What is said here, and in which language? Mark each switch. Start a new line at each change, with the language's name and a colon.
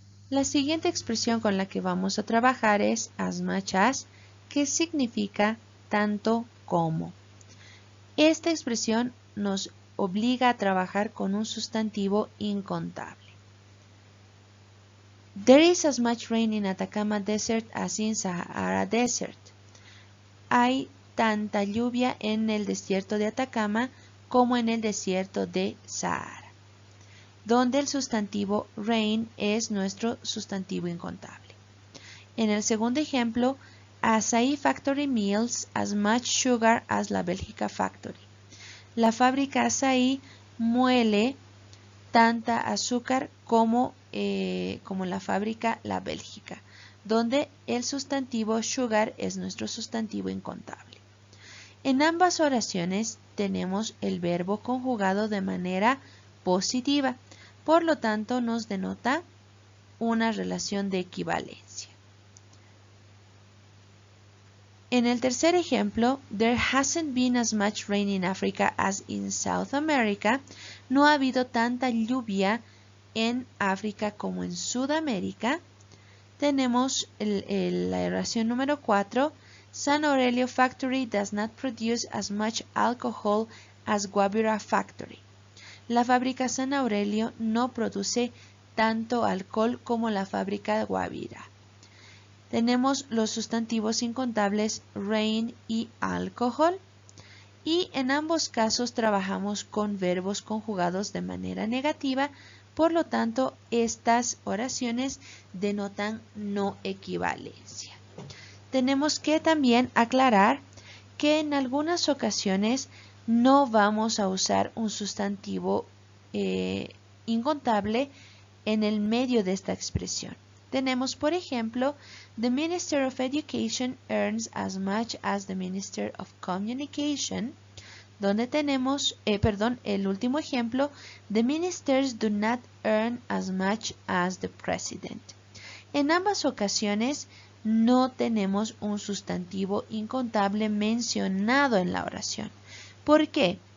Spanish: La siguiente expresión con la que vamos a trabajar es as much as, que significa tanto como. Esta expresión nos obliga a trabajar con un sustantivo incontable.
English: There is as much rain in Atacama Desert as in Sahara Desert.
Spanish: Hay tanta lluvia en el desierto de Atacama como en el desierto de Sahara, donde el sustantivo rain es nuestro sustantivo incontable. En el segundo ejemplo,
English: Asahi Factory mills as much sugar as la Bélgica Factory.
Spanish: La fábrica Asahi muele tanta azúcar como la fábrica La Bélgica, donde el sustantivo sugar es nuestro sustantivo incontable. En ambas oraciones tenemos el verbo conjugado de manera positiva, por lo tanto nos denota una relación de equivalencia. En el tercer ejemplo,
English: there hasn't been as much rain in Africa as in South America.
Spanish: No ha habido tanta lluvia en África como en Sudamérica. Tenemos la oración número 4.
English: San Aurelio Factory does not produce as much alcohol as Guabira Factory.
Spanish: La fábrica San Aurelio no produce tanto alcohol como la fábrica de Guabira. Tenemos los sustantivos incontables rain y alcohol. Y en ambos casos trabajamos con verbos conjugados de manera negativa, por lo tanto estas oraciones denotan no equivalencia. Tenemos que también aclarar que en algunas ocasiones no vamos a usar un sustantivo incontable en el medio de esta expresión. Tenemos, por ejemplo,
English: the Minister of Education earns as much as the Minister of Communication,
Spanish: donde tenemos, el último ejemplo,
English: the ministers do not earn as much as the president.
Spanish: En ambas ocasiones no tenemos un sustantivo incontable mencionado en la oración. ¿Por qué?